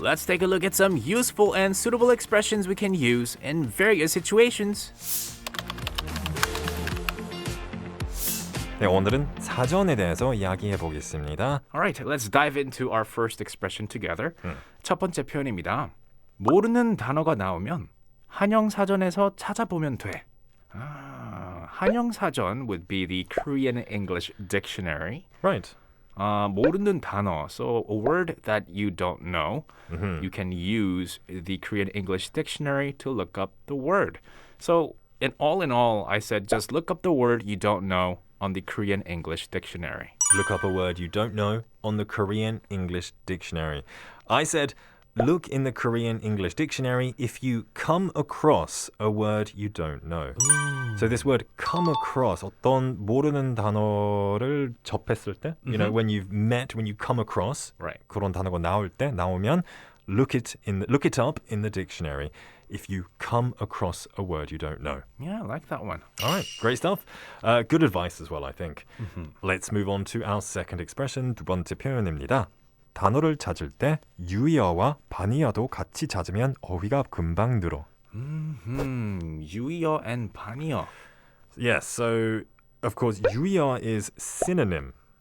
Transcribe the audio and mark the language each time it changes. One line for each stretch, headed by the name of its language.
English: Let's take a look at some useful and suitable expressions we can use in various situations.
Korean: 네, 오늘은 사전에 대해서 이야기해 보겠습니다.
English: Alright, let's dive into our first expression together.
Korean: 첫 번째 표현입니다. 모르는 단어가 나오면 한영사전에서 찾아보면 돼. 한영사전
English: would be the Korean English dictionary. Right.
Korean: 모르는 단어,
English: so a word that you don't know, you can use the Korean English dictionary to look up the word. So in all, I said just look up the word you don't know on the Korean English dictionary. Look up a word you don't know on the Korean English dictionary. I said look in the Korean English dictionary if you come across a word you don't know. So this word come across,
Korean: 어떤 모르는 단어를 접했을 때,
English: you know, when you come across, Right.
Korean: 그런 단어가 나오면
English: look it up in the dictionary if you come across a word you don't know. Yeah, I like that one. All right, great stuff. Good advice as well, I think. Let's move on to our second expression,
Korean: 두 번째 표현입니다. 단어를 찾을 때 유의어와 반의어도 같이 찾으면 어휘가 금방 늘어. 유의어 and 반의어.
English: Yes, so of course 유의어 is synonym.